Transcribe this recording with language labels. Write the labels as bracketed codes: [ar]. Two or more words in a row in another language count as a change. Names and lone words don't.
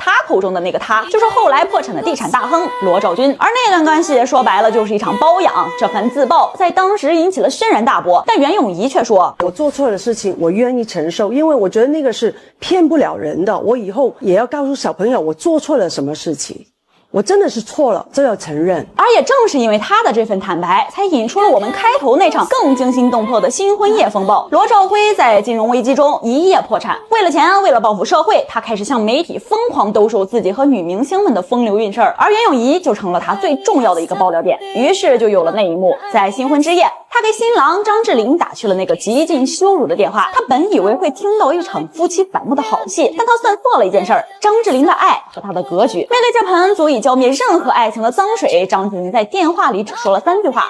[zh] 他口中的那個他，就是後來破產的地產大亨羅兆軍。而那段關係說白了就是一場包養，這番自曝在當時引起了軒然大波。但袁詠儀卻說，我做錯的事情我願意承受，因為我覺得那個是騙不了人的，我以後也要告訴小朋友我做錯了什麼事情，我真的是錯了，這要承認。而也正是因為他的這份坦白，才引出了我們開頭那場更驚心動魄的新婚夜風暴。羅兆輝在金融危機中一夜破產，為了錢，為了報復社會，他開始向媒體瘋狂兜售自己和女明星們的風流韻事兒，而袁詠儀就成了他最重要的一個爆料點。於是就有了那一幕，在新婚之夜， 他给新郎张智霖打去了那个极尽羞辱的电话。他本以为会听到一场夫妻反目的好戏，但他算错了一件事儿：张智霖的爱和他的格局。面对这盆足以浇灭任何爱情的脏水，张智霖在电话里只说了3句话。